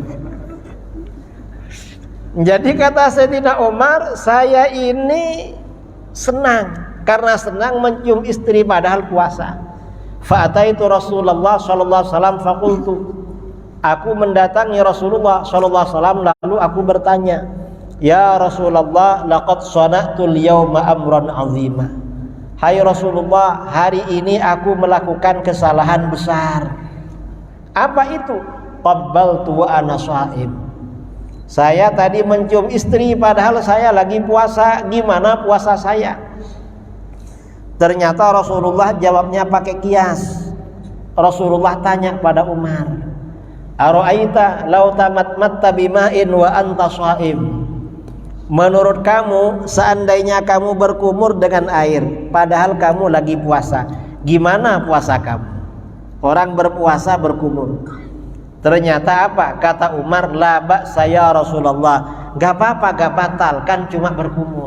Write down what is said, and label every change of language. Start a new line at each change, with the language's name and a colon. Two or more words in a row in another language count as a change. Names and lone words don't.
Indonesian: Jadi kata Sayyidina Umar, saya ini senang karena senang mencium istri padahal puasa.
Arabic: فأتيت رسول الله صلى الله عليه وسلم فقلت,
Indonesian: aku mendatangi Rasulullah
Arabic: صلى الله عليه وسلم,
Indonesian: lalu aku bertanya,
Arabic: يا رسول الله، لقد صنعت اليوم أمرا عظيما.
Indonesian: Hai Rasulullah, hari ini aku melakukan kesalahan besar. Apa itu?
Arabic: قبّلت وأنا صائم.
Indonesian: Saya tadi mencium istri padahal saya lagi puasa. Gimana puasa saya? Ternyata Rasulullah jawabnya pakai kias. Rasulullah tanya pada Umar,
Arabic: أرأيت لو تمضمضت بماء وأنت صائم.
Indonesian: Menurut kamu, seandainya kamu berkumur dengan air padahal kamu lagi puasa, gimana puasa kamu? Orang berpuasa berkumur. Ternyata apa? Kata Umar,
Arabic: لا بأس يا رسول الله,
Indonesian: gak apa-apa, gak batal, kan cuma berkumur.